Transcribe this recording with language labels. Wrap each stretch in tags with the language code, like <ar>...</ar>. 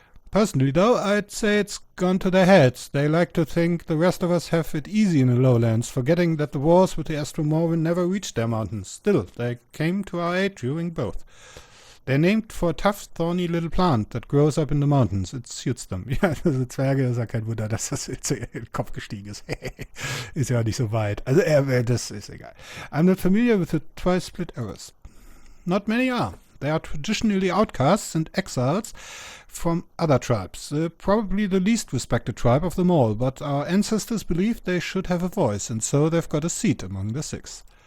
<en>Personally, though, I'd say it's gone to their heads. They like to think the rest of us have it easy in the lowlands, forgetting that the wars with the Estramoan never reached their mountains. Still, they came to our aid during both. They're named for a tough, thorny little plant that grows up in the mountains. It suits them.</en> <de>Ja, also Zwerge, das ist ja kein Wunder, dass das jetzt in den Kopf gestiegen ist. Ist ja nicht so weit. Also, das ist egal.</de> <en>I'm not familiar with the Twice-Split Arrows. Not many are. They are traditionally outcasts and exiles from other tribes. Probably the least respected tribe of them all, but our ancestors believed they should have a voice, and so they've got a seat among the 6.</en>